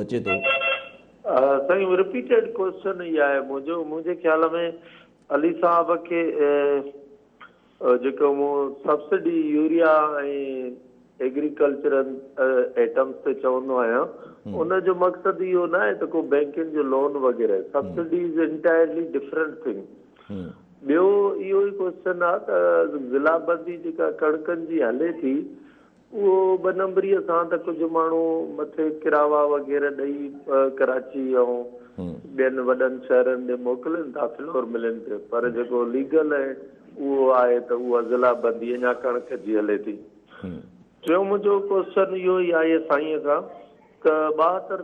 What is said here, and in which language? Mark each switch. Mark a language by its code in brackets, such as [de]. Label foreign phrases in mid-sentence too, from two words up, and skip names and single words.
[sd] साईं [en] repeated question [sd] ई आहे मुंहिंजे ख्याल में अली साहब खे जेको मूं [en] subsidy urea [sd] ऐं [en] agricultural items [sd] ते चवंदो आहियां उनजो मक़सदु इहो न आहे त को बैंकुनि जो लोन वग़ैरह [en] subsidy is entirely different thing [sd] ॿियो इहो ई क्वेश्चन आहे त ज़िलाबंदी जेका कणकनि जी हले थी उहो 2 नंबरीअ सां त कुझु माण्हू मथे किरावा वग़ैरह ॾेई कराची ऐं ॿियनि वॾनि शहरनि ॾे मोकिलनि था [en] flour mills [sd] पियो पर जेको लीगल आहे उहो आहे त उहा ज़िलाबंदी अञा कणक जी हले थी टियों मुंहिंजो क्वेश्चन इहो ई आहे साईंअ खां त 72